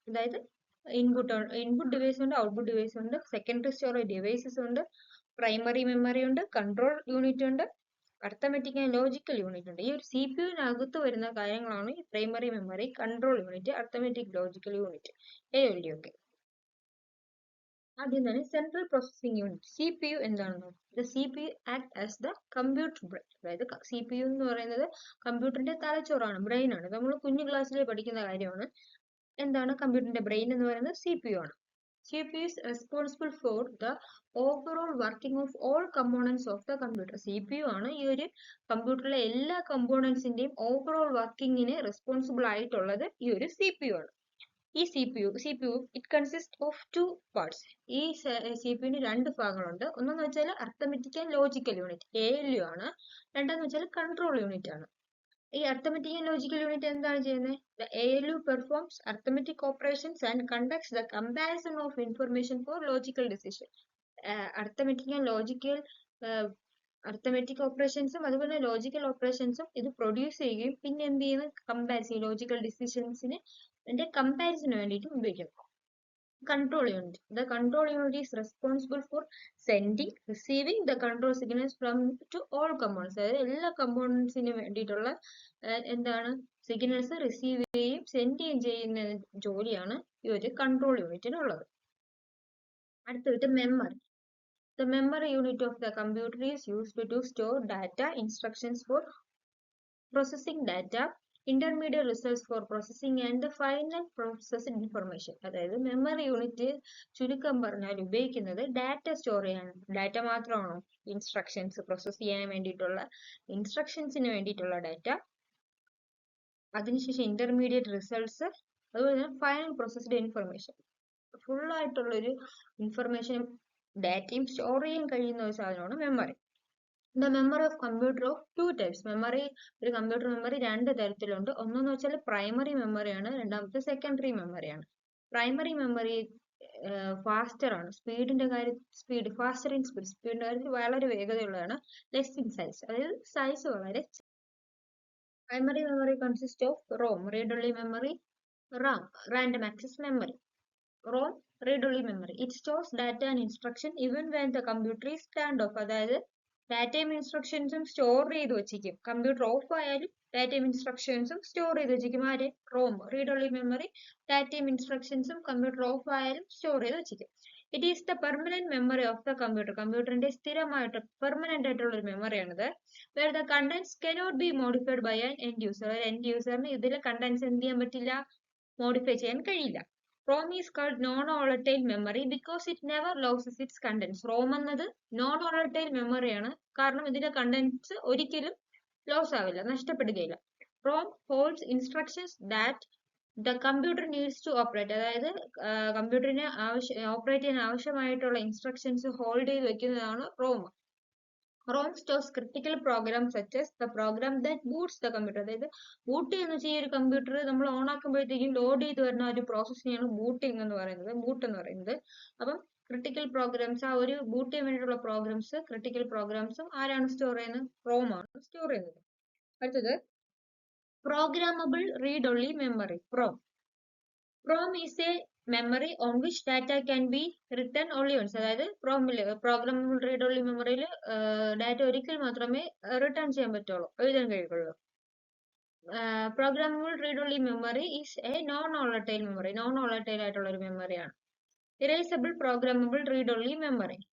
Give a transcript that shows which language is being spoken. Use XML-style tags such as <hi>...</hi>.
<ml>അതായത് input device ഉണ്ട്, output device ഉണ്ട്, സെക്കൻഡറി സ്റ്റോറേജ് ഡിവൈസസ് ഉണ്ട്, പ്രൈമറി മെമ്മറി ഉണ്ട്, കൺട്രോൾ യൂണിറ്റ് ഉണ്ട്, അർത്ഥമെറ്റിക് ആൻഡ് ലോജിക്കൽ യൂണിറ്റ് ഉണ്ട്. ഈ ഒരു CPUവിനകത്ത് വരുന്ന കാര്യങ്ങളാണ് ഈ primary memory, control unit, arithmetic logical unit, ALU ഒക്കെ. ആദ്യം തന്നെ സെൻട്രൽ പ്രോസസിംഗ് യൂണിറ്റ്, CPU എന്താണെന്ന്.</ml> <en>CPU act as the computer brain.</en> <ml>അതായത് CPU എന്ന് പറയുന്നത് കമ്പ്യൂട്ടറിന്റെ തലച്ചോറാണ്, ബ്രെയിൻ ആണ്. നമ്മൾ കുഞ്ഞു ക്ലാസ്സിൽ പഠിക്കുന്ന കാര്യമാണ്. എന്താണ് കമ്പ്യൂട്ടറിന്റെ ബ്രെയിൻ എന്ന് പറയുന്നത്? CPU ആണ്.</ml> <en>CPU is responsible for the overall working of all components of the computer.</en> <ml>CPU ആണ് ഈ ഒരു കമ്പ്യൂട്ടറിലെ എല്ലാ കമ്പോണൻസിന്റെയും ഓവറോൾ വർക്കിങ്ങിന് റെസ്പോൺസിബിൾ ആയിട്ടുള്ളത് ഈ ഒരു CPU ആണ്. ഈ CPU</ml> <en>It consist of 2 parts.</en> <ml>ഈ CPUവിന് 2 ഭാഗങ്ങളുണ്ട്. ഒന്നെന്ന് വെച്ചാൽ arithmetic and logical unit, ALU ആണ്. രണ്ടാമെന്ന് വെച്ചാൽ കൺട്രോൾ യൂണിറ്റ് ആണ്. ഈ അർത്ഥമെറ്റിക് ആൻഡ് ലോജിക്കൽ യൂണിറ്റ് എന്താണ് ചെയ്യുന്നത്?</ml> <en>The ALU performs arithmetic operations and conducts the comparison of information for logical decision. Arithmetic and logical</en> <ml>arithmetic ഓപ്പറേഷൻസും അതുപോലെ ലോജിക്കൽ ഓപ്പറേഷൻസും ഇത് പ്രൊഡ്യൂസ് ചെയ്യുകയും പിന്നെ എന്ത് ചെയ്യുന്നത് കമ്പാരിസൺ ലോജിക്കൽ ഡിസിഷൻസിന് കമ്പാരിസന് വേണ്ടിയിട്ട് ഉപയോഗിക്കും.</ml> <en>Control unit. The control unit is responsible for sending, receiving the control signals from to all components.</en> <ml>അതായത് എല്ലാ കമ്പോണൻസിന് വേണ്ടിയിട്ടുള്ള എന്താണ് സിഗ്നൽസ് റിസീവ് ചെയ്യുകയും സെൻഡ് ചെയ്യുകയും ചെയ്യുന്ന ജോലിയാണ് ഈ ഒരു കൺട്രോൾ യൂണിറ്റിനുള്ളത്. അടുത്തത് memory.</ml> <en>The memory unit of the computer is used to store data, instructions for processing data, intermediate results for processing and the final processed information.</en> <ml>അതായത് മെമ്മറി യൂണിറ്റ് ചുരുക്കം പറഞ്ഞാൽ ഉപയോഗിക്കുന്നത് ഡാറ്റ സ്റ്റോർ ചെയ്യാൻ. ഡാറ്റ മാത്രമാണോ? Instructions process ചെയ്യാൻ വേണ്ടിയിട്ടുള്ള ഇൻസ്ട്രക്ഷൻസിന് വേണ്ടിയിട്ടുള്ള data, അതിനുശേഷം ഇന്റർമീഡിയറ്റ് റിസൾട്ട്സ്, അതുപോലെ ഫൈനൽ പ്രോസസ്ഡ് ഇൻഫർമേഷൻ. ഫുൾ ആയിട്ടുള്ള ഒരു ഇൻഫർമേഷൻ ഡാറ്റയും സ്റ്റോർ ചെയ്യാൻ കഴിയുന്ന ഒരു സാധനമാണ് memory.</ml> <en>The memory of computer of two types.</en> <ml>Memory, ഒരു കമ്പ്യൂട്ടർ മെമ്മറി രണ്ട് തരത്തിലുണ്ട്. ഒന്നെന്ന് വെച്ചാൽ പ്രൈമറി മെമ്മറിയാണ്, രണ്ടാമത്തെ സെക്കൻഡറി മെമ്മറിയാണ്. പ്രൈമറി മെമ്മറി ഫാസ്റ്റർ ആണ്, സ്പീഡിന്റെ കാര്യത്തിൽ ഫാസ്റ്റർ ഇൻ സ്പീഡിന്റെ കാര്യത്തിൽ വളരെ വേഗതയുള്ളതാണ്.</ml> <en>less in size,</en> <ml>അതായത് സൈസ് വളരെ.</ml> <en>Primary memory consist of ROM, read only memory, RAM, random access memory. ROM, read only memory. It stores data and instruction even when the computer is turned off.</en> <ml>അതായത് ഡാറ്റയും ഇൻസ്ട്രക്ഷൻസും store ചെയ്ത് വെച്ചിരിക്കും. Computer of ആയാലും ഡാറ്റയും ഇൻസ്ട്രക്ഷൻസും store ചെയ്ത് വെച്ചിരിക്കും. ആര്? Rome, read only memory. ഡാറ്റയും ഇൻസ്ട്രക്ഷൻസും കമ്പ്യൂട്ടർ ഓഫ് ആയാലും സ്റ്റോർ ചെയ്ത് വെച്ചിരിക്കും.</ml> <en>It is the permanent memory of the computer.</en> <ml>കമ്പ്യൂട്ടറിന്റെ സ്ഥിരമായിട്ട് പെർമനന്റ് ആയിട്ടുള്ള ഒരു മെമ്മറിയാണിത്.</ml> <en>Where the contents cannot be modified by an end user.</en> <ml>End യൂസറിന് ഇതിലെ കണ്ടന്റ്സ് എന്ത് ചെയ്യാൻ പറ്റില്ല? മോഡിഫൈ ചെയ്യാൻ കഴിയില്ല.</ml> <en>ROM is called non-volatile memory because it never loses its contents.</en> <ml>ROM എന്നത് നോൺ വോളറ്റൈൽ മെമ്മറിയാണ്, കാരണം ഇതിന്റെ കണ്ടന്റ്സ് ഒരിക്കലും ലോസ് ആവില്ല, നഷ്ടപ്പെടുകയില്ല.</ml> <en>ROM holds instructions that the computer needs to operate.</en> <ml>അതായത് കമ്പ്യൂട്ടറിന് ഓപ്പറേറ്റ് ചെയ്യാൻ ആവശ്യമായിട്ടുള്ള ഇൻസ്ട്രക്ഷൻസ് ഹോൾഡ് ചെയ്ത് വെക്കുന്നതാണ് ROM.</ml> <en>ROM stores critical programs such as the program that boots the computer.</en> <ml>അതായത് ബൂട്ട് ചെയ്യുന്ന ഈ ഒരു കമ്പ്യൂട്ടർ നമ്മൾ ഓൺ ആക്കുമ്പോഴത്തേക്കും ലോഡ് ചെയ്ത് വരുന്ന ഒരു പ്രോസസ്സിനെയാണ് ബൂട്ടിംഗ് എന്ന് പറയുന്നത്, ബൂട്ട് എന്ന് പറയുന്നത്. അപ്പം ക്രിട്ടിക്കൽ പ്രോഗ്രാംസ്, ആ ഒരു ബൂട്ട് ചെയ്യാൻ വേണ്ടിയിട്ടുള്ള പ്രോഗ്രാംസ്, ക്രിട്ടിക്കൽ പ്രോഗ്രാംസും ആരാണ് സ്റ്റോർ ചെയ്യുന്നത്? ROM ആണ് സ്റ്റോർ ചെയ്യുന്നത്. അടുത്തത് programmable read only memory, PROM.</ml> <en>PROM is a memory on which data can be written only once.</en> <ml>അതായത് പ്രോഗ്രാമബിൾ റീഡ് ഒൺലി മെമ്മറിയിൽ ഡാറ്റ ഒരിക്കൽ മാത്രമേ റിട്ടേൺ ചെയ്യാൻ പറ്റുള്ളൂ, എഴുതാൻ കഴിയുള്ളൂ.</ml> <en>Programmable read only memory is a non volatile memory.</en> <ml>Non volatile ആയിട്ടുള്ള ഒരു മെമ്മറിയാണ്. Erasable programmable read only memory.</ml>